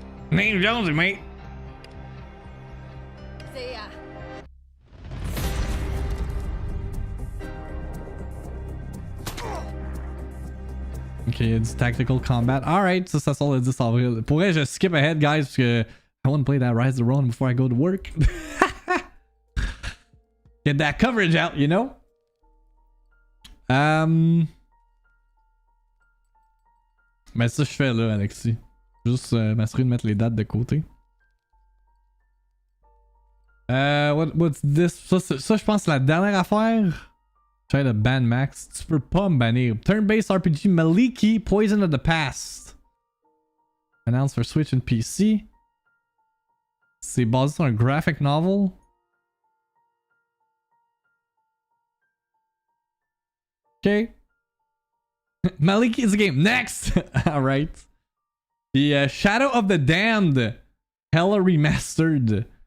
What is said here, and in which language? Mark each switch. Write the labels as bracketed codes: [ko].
[en] Name's Jonesy, mate. See ya. [fr] Ok, il y a du tactical combat. Alright, ça sort le 10 avril. Pour vrai, je skip ahead, guys, parce que [en] I want to play that Rise of Ronin before I go to work. Get that coverage out, you know? [fr] Mais ça, je fais là, Alexis. Juste m'assurer de mettre les dates de côté. [en] What's this? [fr] Ça, je pense, c'est la dernière affaire. [en] Try to ban Max. [fr] Tu peux pas me bannir. [en] Turn-based RPG Maliki, Poison of the Past. Announced for Switch and PC. [fr] C'est basé sur un graphic novel. [en] Okay. Maliki is a game. Next! Alright. The Shadow of the Damned. Hella Remastered.